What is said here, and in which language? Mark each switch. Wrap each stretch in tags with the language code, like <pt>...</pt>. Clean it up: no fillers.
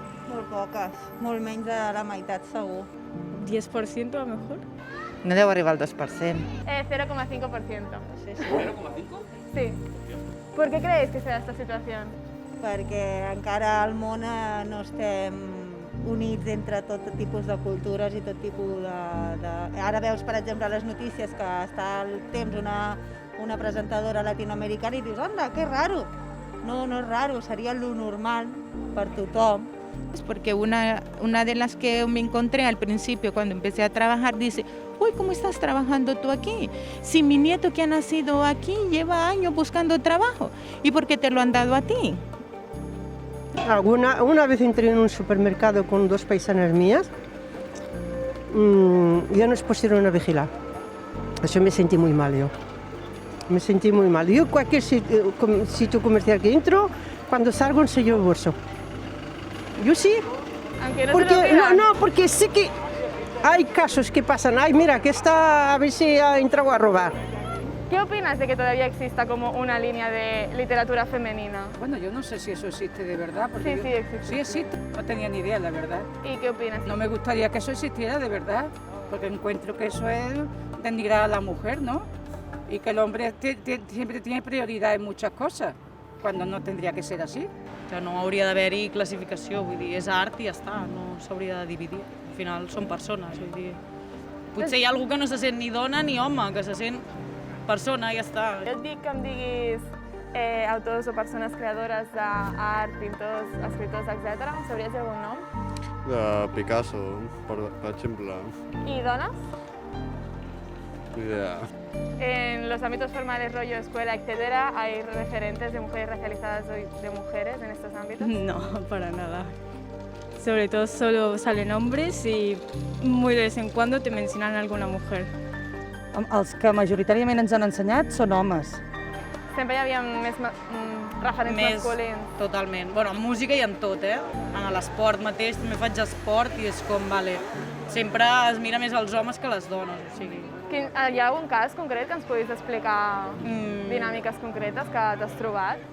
<ca>Molt poques, molt menys de la meitat segur.</ca> <es>10% a lo mejor.</es> <ca>No deu arribar al 2%. 0,5%. Sí.</ca> <es>¿0,5? Sí. ¿Por qué creéis que se da esta situación?</es> <ca>Perquè encara al món no estem units entre tot tipus de cultures i tot tipus de... Ara veus, per exemple, a les notícies que està al temps una presentadora latinoamericana i dius, anda, que raro. No,</ca> <es>no es raro,</es> <ca>seria lo normal per tothom.</ca> <es>Es porque una de las que me encontré al principio cuando empecé a trabajar dice, uy, ¿cómo estás trabajando tú aquí? Si mi nieto que ha nacido aquí lleva años buscando trabajo, ¿y por qué te lo han dado a ti? Una vez entré en un supermercado con dos paisanas mías y ya nos pusieron a vigilar. Eso me sentí muy mal yo. Me sentí muy mal. Yo cualquier sitio comercial que entro, cuando salgo enseño el bolso. Yo sí. Aunque no Porque, te lo digan. no, porque sé que hay casos que pasan. Ay, mira, que está a ver si ha entrado a robar. ¿Qué opinas de que todavía exista como una línea de literatura femenina? Bueno, yo no sé si eso existe de verdad. Porque Sí, sí existe. Sí existe, no tenía ni idea, la verdad. ¿Y qué opinas? No me gustaría que eso existiera de verdad, porque encuentro que eso es denigrar a la mujer, ¿no? Y que el hombre siempre tiene prioridad en muchas cosas, cuando no tendría que ser así.</es> <ca>Que no hauria d'haver-hi classificació, vull dir, és art i ja està, no s'hauria de dividir. Al final són persones, vull dir... Potser hi ha algú que no se sent ni dona ni home, que se sent persona i ja està. Jo et dic que em diguis autors o persones creadores d'art, pintors, escriptors, etc. Sabries algun nom? De Picasso, per exemple.</ca> <es>¿Y donas? Ni idea. En los ámbitos formales, rollo, escuela, etcétera, ¿hay referentes de mujeres racializadas o de mujeres en estos ámbitos? No, para nada. sobre todo solo salen hombres y muy de vez en cuando te mencionan alguna mujer.</es> <ca>Els que majoritàriament ens han ensenyat són homes. Sempre hi havia més referents masculins. Totalment. Bueno, en música i en tot, En l'esport mateix, també faig esport i és com, sempre es mira més els homes que les dones, o sigui... Hi ha algun cas concret que ens puguis explicar dinàmiques concretes que t'has trobat?</ca>